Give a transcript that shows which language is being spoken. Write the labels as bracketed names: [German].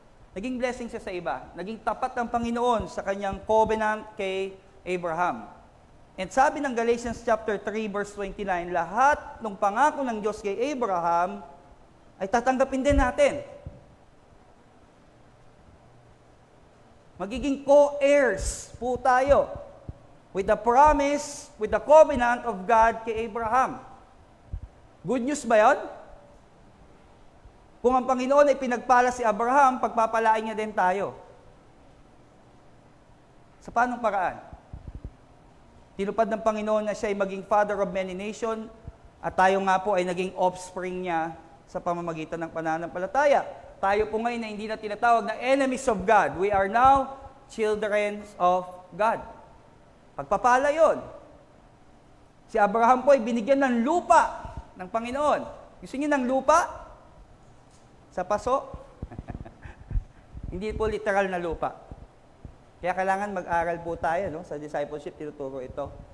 [Filipino] Naging blessing siya sa iba. Naging tapat ng Panginoon sa kanyang covenant kay Abraham. And sabi ng Galatians chapter 3 verse 29, lahat ng pangako ng Diyos kay Abraham ay tatanggapin din natin. Magiging co-heirs po tayo [English] with the promise, with the covenant of God [Filipino] kay Abraham. Good news ba yun? Kung ang Panginoon ay pinagpala si Abraham, pagpapalain niya din tayo. Sa paanong paraan? Tinupad ng Panginoon na siya ay maging [English] father of many nations [Filipino] at tayo nga po ay naging offspring niya sa pamamagitan ng pananampalataya. Tayo po ngayon na hindi na tinatawag na [English] enemies of God. We are now children of God. [Filipino] Pagpapala yun. Si Abraham po ay binigyan ng lupa ng Panginoon. Gusto niyo ng lupa? Sa paso? Hindi po literal na lupa. Kaya kailangan mag-aral po tayo, no? Sa discipleship, tinuturo ito.